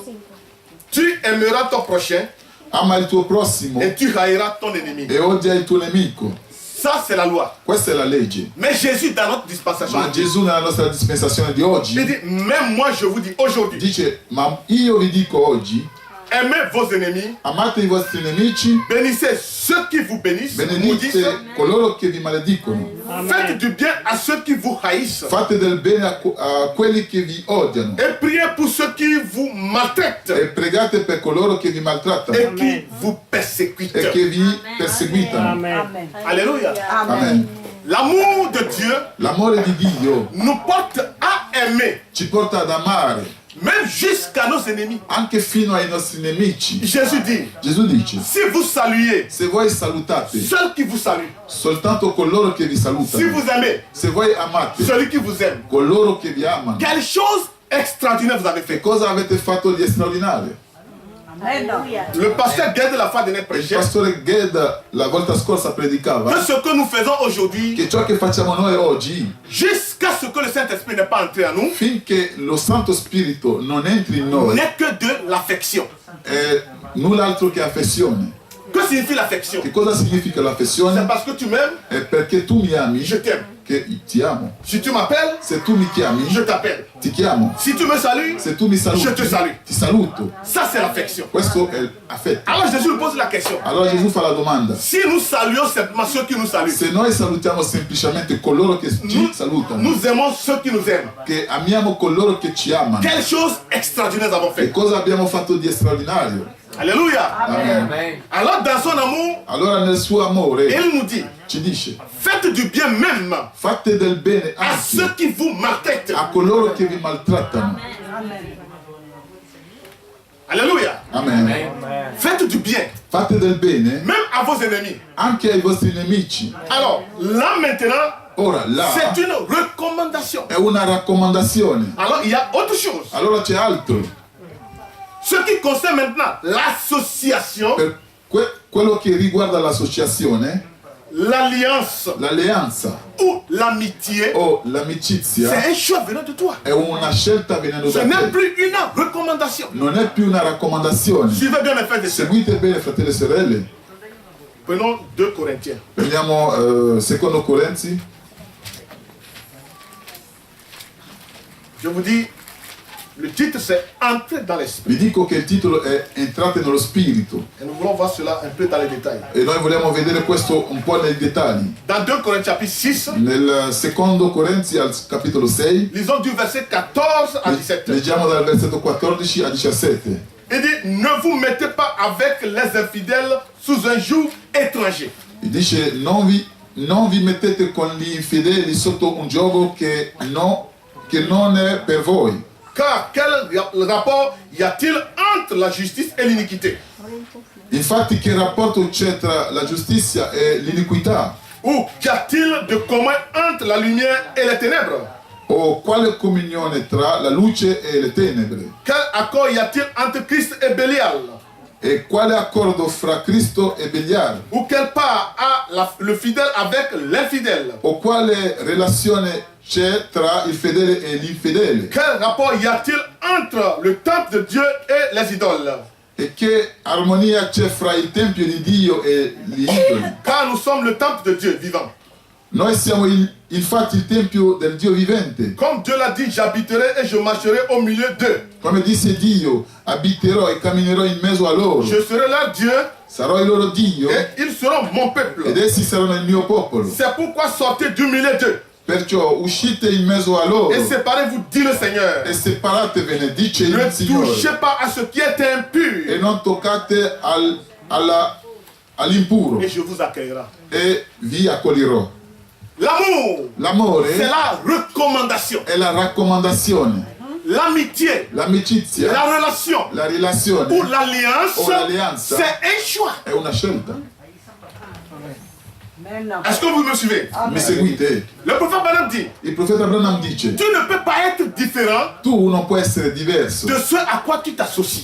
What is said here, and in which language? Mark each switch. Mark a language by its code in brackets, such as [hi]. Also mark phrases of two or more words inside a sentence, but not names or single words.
[fr] tu aimeras ton prochain [it] ama il tuo prossimo [fr] et tu haïras ton ennemi. [it] e odia il tuo nemico. [fr] Ça, c'est la loi. [it] Questa è la legge. [fr] Mais Jésus, dans notre dispensation, [it] Ma Gesù nella nostra dispensazione di [fr] il [it] oggi [fr] dit, même moi, je vous dis aujourd'hui, [it] dice, ma io vi dico oggi, [fr] aimez vos ennemis, [it] amate i vostri nemici, [fr] bénissez ceux qui vous bénissent, maudissez, [it] benedite coloro che vi maledicono, [fr] faites du bien à ceux qui vous haïssent, [it] fate del bene a quelli che vi odiano [fr] et priez pour ceux qui vous maltraitent [it] e pregate per coloro che vi maltrattano [fr] et qui vous persécutent. [it] e che vi perseguitano. Amen. Alléluia. Amen. [fr] L'amour de Dieu [it] L'amore di Dio [fr] nous porte à aimer, [it] ci porta ad amare [fr] même jusqu'à nos ennemis. [it] anche fino ai nostri nemici. [fr] Jésus dit, [it] Gesù dice, [fr] si vous saluez [it] se voi salutate [fr] ceux qui vous saluent, [it] soltanto coloro che vi si salutano, [fr] vous aimez [it] se voi amate [fr] celui qui vous aime, [it] coloro che vi amano, [fr] quelle chose extraordinaire vous avez [it] che [fr] fait. [it] cosa avete fatto di straordinario? [fr] Le pasteur Gued la fois dernière [it] Il [fr] prêchait [it] pastore Ged la volta scorsa predicava [fr] que ce que nous faisons aujourd'hui, [it] che ciò che facciamo noi oggi, [fr] jusqu'à ce que le Saint-Esprit n'est pas entré en nous, [it] finché lo Santo Spirito non entri in noi, [fr] n'est que de l'affection. [it] è null'altro che affezione. [fr] Que signifie l'affection? [it] Che cosa significa [fr] C'est [it] l'affezione? [fr] parce que tu m'aimes, [it] È perché tu mi ami [fr] je t'aime. [it] che ti amo. [fr] Si tu m'appelles, [it] Se tu mi chiami, [fr] je t'appelle. [it] ti chiamo. [fr] Si tu me salues, [it] Se tu mi saluti, [fr] je te salue. [it] ti saluto. [fr] Ça c'est l'affection. [it] Questo è l'affetto. [fr] Alors Jésus nous pose la question. [it] Allora Gesù fa la domanda. [fr] Si nous saluons simplement ceux qui nous saluent, [it] Se noi salutiamo semplicemente coloro che ci salutano, [fr] nous aimons ceux qui nous aiment, [it] che amiamo coloro che ci amano, [fr] quelle chose extraordinaire nous avons [it] che [fr] fait. [it] cosa abbiamo fatto di straordinario? Alléluia. Amen. Amen. [fr] Alors dans son amour, [it] Allora nel suo amore [fr] il nous dit, [it] ci dice, [fr] faites du bien même [it] fate del bene [fr] à ceux [it] anche [fr] qui vous maltraitent. [it] a coloro che vi maltrattano. Alléluia. Amen. [fr] Faites du bien, [it] Fate del bene [fr] même à vos ennemis. [it] anche ai vostri nemici. [fr] Alors, là maintenant, [it] Ora là [fr] c'est une recommandation. [it] è una raccomandazione. [fr] Alors, il y a autre chose. [it] Allora c'è altro. [fr] Ce qui concerne maintenant l'association, [it] Per quello che riguarda l'associazione, [fr] l'alliance [it] l'alleanza [fr] ou l'amitié, [it] o l'amicizia [fr] c'est un choix venant de toi. [it] è una scelta venendo [fr] Ce [it] da [fr] n'est [it] te. [fr] plus une recommandation. [it] Non è più una raccomandazione. [fr] Suivez bien mes frères et sœurs. [it] Seguite bene, fratelli e sorelle. [fr] Prenons 2 Corinthiens. [it] Prendiamo secondo Corinzi. [fr] Je vous dis, le titre c'est Entrer dans l'esprit. [it] Vi dico che il titolo è Entrate nello Spirito [fr] Et nous voulons voir cela un peu dans les détails. [it] e noi vogliamo vedere questo un po' nei dettagli. [fr] Dans 2 Corinthiens chapitre 6, [it] Nel secondo Corinzi al capitolo 6 [fr] lisons du verset 14 à 17. [it] leggiamo dal versetto 14 a 17. [fr] Il dit, ne vous mettez pas avec les infidèles sous un joug étranger. [it] E dice non vi mettete con gli infedeli sotto un gioco che non è per voi. [fr] Car quel rapport y a-t-il entre la justice et l'iniquité? [it] Infatti che rapporto c'è tra la giustizia e l'iniquità? [fr] Ou qu'y a-t-il de commun entre la lumière et les ténèbres? [it] O quale comunione tra la luce e le tenebre? [fr] Quel accord y a-t-il entre Christ et Bélial? [it] E quale accordo fra Cristo e Beliar? [fr] Ou quelle part a le fidèle avec l'infidèle? [it] O quale relazione c'è tra il fedele e l'infedele? [fr] Quel rapport y a-t-il entre le temple de Dieu et les idoles? [it] E che armonia c'è fra il Tempio di Dio e gli idoli? [fr] Car nous sommes le temple de Dieu vivant. [it] Noi siamo infatti il Tempio del Dio vivente. [fr] Comme Dieu l'a dit, j'habiterai et je marcherai au milieu d'eux. [it] Come disse Dio, abiterò e camminerò in mezzo a loro. [fr] Je serai leur Dieu [it] Sarò il loro Dio [fr] et ils seront mon peuple. [it] ed essi saranno il mio popolo. [fr] C'est pourquoi sortez du milieu d'eux [it] Perciò uscite in mezzo a loro [fr] et séparez-vous, dit le Seigneur. [it] e separatevi, dice [fr] Ne [it] il Signore, [fr] touchez pas à ce qui est impur [it] e non toccate all'impuro [fr] et je vous accueillerai. [it] e vi accoglierò. [fr] L'amour, [it] L'amore [fr] c'est la recommandation. [it] è la raccomandazione, [fr] L'amitié, [it] l'amicizia, [fr] la relation [it] la relazione [fr] ou l'alliance, [it] o l'alleanza [fr] c'est un choix. [it] è una scelta. [fr] Est-ce que vous me suivez? [it] Mi seguite? [fr] Le prophète Branham dit, [it] Il profeta Branham dice: [fr] tu ne peux pas être différent [it] tu non puoi essere diverso [fr] de ce à quoi tu t'associes.